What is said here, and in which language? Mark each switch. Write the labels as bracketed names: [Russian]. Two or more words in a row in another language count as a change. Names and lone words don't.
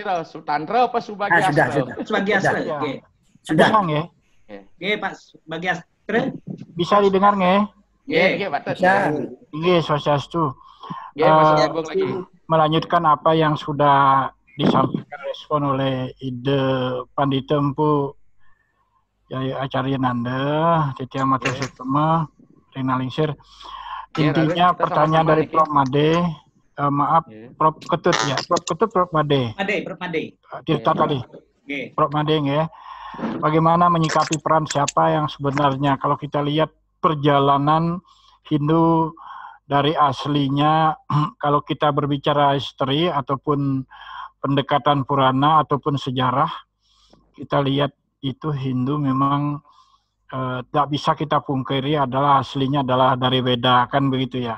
[Indonesian] Sutandra apa Subagyastra? Subagyastra. Sudah. Ya. Oke, Pak Subagyastra. Bisa didengar nggak? Iya, Pak. Bisa. Iya, Swastiastu. Iya, Mas Agung lagi. Melanjutkan apa yang sudah disampaikan respon oleh Ide Pandita Empu Yaya Acarya Nanda, Titi Amatya Sutama, Rina Lingsir. Intinya pertanyaan dari Prof. Made, Prof. Ketut ya, Prof. Ketut, Prof. Made. Prof. Made. Tirta tadi. Prof. Made ya. Bagaimana menyikapi peran siapa yang sebenarnya kalau kita lihat perjalanan Hindu dari aslinya, kalau kita berbicara history ataupun pendekatan Purana ataupun sejarah, kita lihat itu Hindu memang tak bisa kita pungkiri adalah aslinya adalah dari Veda, kan begitu ya.